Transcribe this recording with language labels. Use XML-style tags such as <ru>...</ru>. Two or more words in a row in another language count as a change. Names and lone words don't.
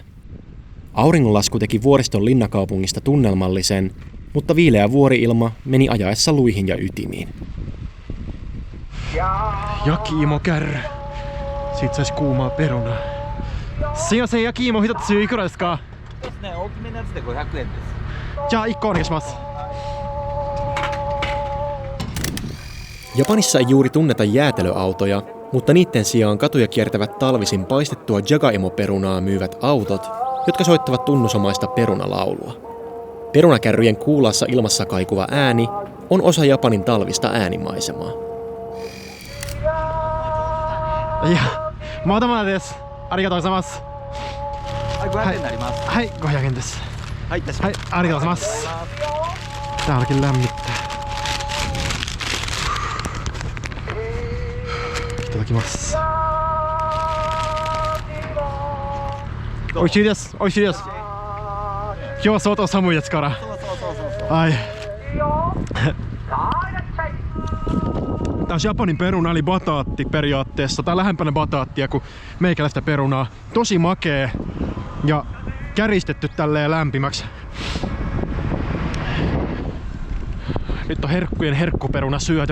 <fi>Auringonlasku teki vuoriston linnakaupungista tunnelmallisen, mutta viileä vuori-ilma meni ajaessa luihin ja ytimiin. Yakiimo kärry. Siitä sais kuumaa perunaa.</fi> <ja>すみません、焼き芋ひとついくらですか? じゃあ、一個お願いします.</ja> <fi>Japanissa ei juuri tunneta jäätelöautoja, mutta niiden sijaan katuja kiertävät talvisin paistettua jagaimo-perunaa myyvät autot, jotka soittavat tunnusomaista perunalaulua. Perunakärryjen kuulaassa ilmassa kaikuva ääni on osa Japanin talvista äänimaisemaa.</fi> <ja>じゃ、まだまだです. ありがとうございます。はい、500円です. はい、ありがとうございます.</ja> <fi>Täälläkin lämmittää.</fi> <ja>いただきます. おいしいです、おいしいです. 今日は相当寒いですから.</ja> <fi>Ai. Tää on Japanin peruna eli bataatti periaatteessa. Tää on lähempänä bataattia kuin meikäläistä perunaa. Tosi makee ja käristetty tälleen lämpimäksi. Nyt on herkkujen herkkuperuna syöty.</fi>